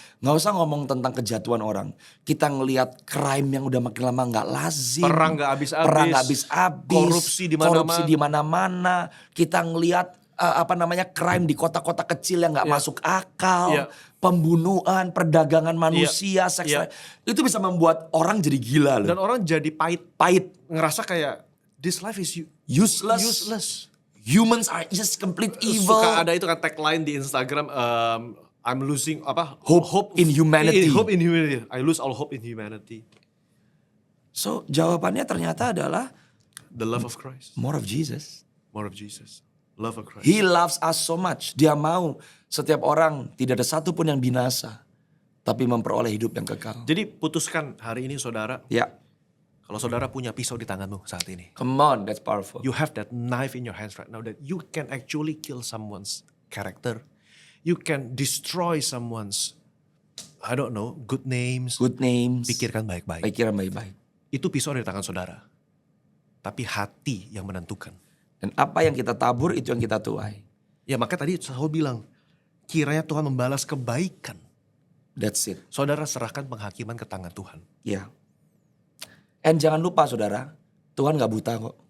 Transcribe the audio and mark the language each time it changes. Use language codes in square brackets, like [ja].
[id] Nggak usah ngomong tentang kejatuhan orang. Kita ngelihat crime yang udah makin lama nggak lazim. Perang nggak habis-habis. Perang nggak habis-habis. Korupsi di mana-mana. Kita ngelihat crime di kota-kota kecil yang nggak masuk akal. Pembunuhan, perdagangan manusia, seks. Itu bisa membuat orang jadi gila loh. Dan orang jadi pahit. [en] Ngerasa kayak this life is useless. Humans are just complete evil. [id] Suka ada itu kan tagline di Instagram, [en] I'm losing hope in humanity. Hope in humanity. I lose all hope in humanity. [id] So jawabannya ternyata adalah [en] the love of Christ. More of Jesus. More of Jesus. Love of Christ. He loves us so much. [id] Dia mau setiap orang tidak ada satupun yang binasa, tapi memperoleh hidup yang kekal. Jadi putuskan hari ini saudara. Ya. Kalau saudara punya pisau di tanganmu saat ini, [en] Come on, that's powerful. you have that knife in your hands right now that you can actually kill someone's character. You can destroy someone's, I don't know, good names. Good names. [id] Pikirkan baik-baik. Pikiran baik-baik. Itu pisau dari tangan saudara. Tapi hati yang menentukan. Dan apa yang kita tabur itu yang kita tuai. Ya makanya tadi saya bilang, kiranya Tuhan membalas kebaikan. [en] That's it. [id] Saudara serahkan penghakiman ke tangan Tuhan. Ya. And jangan lupa saudara, Tuhan gak buta kok.